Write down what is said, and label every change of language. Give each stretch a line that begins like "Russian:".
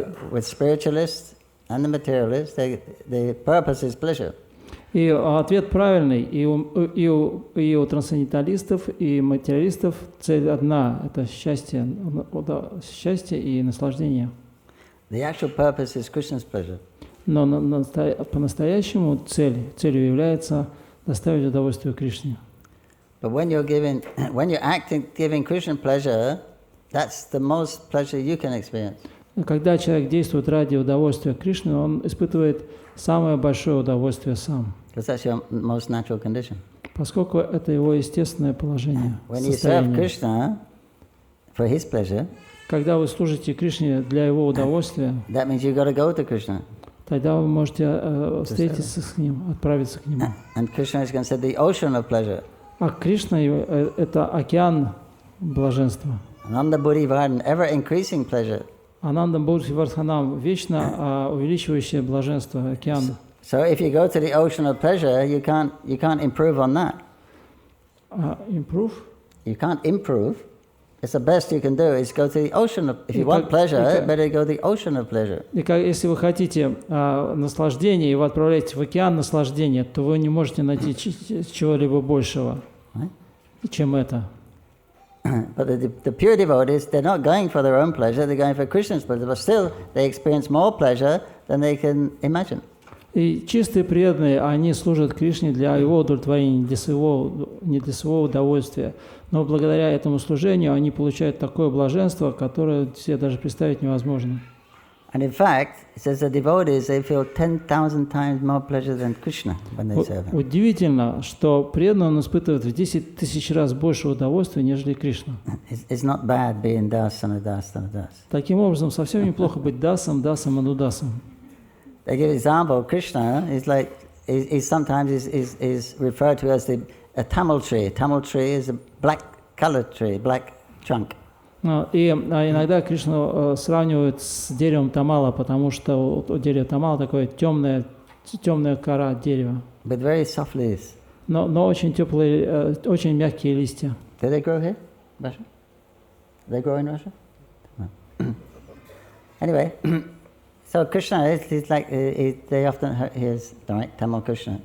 English: With spiritualists and the materialists, the purpose is pleasure.
Russian: И ответ правильный. И у трансценденталистов, и материалистов цель одна – это счастье и наслаждение.
English: The actual purpose is Krishna's pleasure.
Russian: Но по-настоящему целью является доставить удовольствие Кришне.
English: But when you're giving Krishna pleasure, that's the most pleasure you can experience.
Russian: Когда человек действует ради удовольствия Кришны, он испытывает самое большое удовольствие сам.
English: Because that's your most natural condition.
Russian: Поскольку это его естественное положение,
English: When you serve
Russian: состояние.
English: Krishna for his pleasure,
Russian: Когда вы служите Кришне для его удовольствия,
English: that means you got to go to Krishna.
Russian: тогда вы можете встретиться с ним, отправиться к нему.
English: And Krishna is considered the ocean of pleasure.
Russian: А Кришна – это океан блаженства.
English: Ananda Buddhi Vardhan, ever increasing pleasure.
Russian: Ананда Будхи Вардханам, вечно увеличивающее блаженство, океан.
English: So if you go to the ocean of pleasure, you can't improve on that. Improve? You can't improve. It's the best you can do is go to the ocean of, if you want pleasure, better go to the ocean of pleasure.
Russian: И если вы хотите наслаждения, и вы отправляетесь в океан наслаждения, то вы не можете найти чего-либо большего, чем это.
English: But the pure devotees, they're not going for their own pleasure, they're going for Krishna's pleasure, but still they experience more pleasure than they can imagine.
Russian: И чистые преданные, они служат Кришне для его удовлетворения, не для своего удовольствия. Но благодаря этому служению они получают такое блаженство, которое себе даже представить невозможно.
English: And in fact, it says the devotees, they feel 10,000 times more pleasure than Krishna when they serve him.
Russian: Удивительно, что преданный он испытывает в 10 тысяч раз больше удовольствия, нежели Кришна.
English: It's not bad being das and a das and a das.
Russian: Таким образом, совсем неплохо быть дасом, дасом, анудасом.
English: They give example. Krishna is like is sometimes is referred to as a Tamil tree. Tamil tree is a black colored tree, black trunk.
Russian: И иногда Кришну сравнивают с деревом тамала, потому что у дерева тамала такое темная кора дерева.
English: With very soft leaves.
Russian: Но очень теплые, очень мягкие листья.
English: Do they grow here, Russia? They grow in Russia? No. Anyway. So Krishna is like they often hear Tamil Krishna.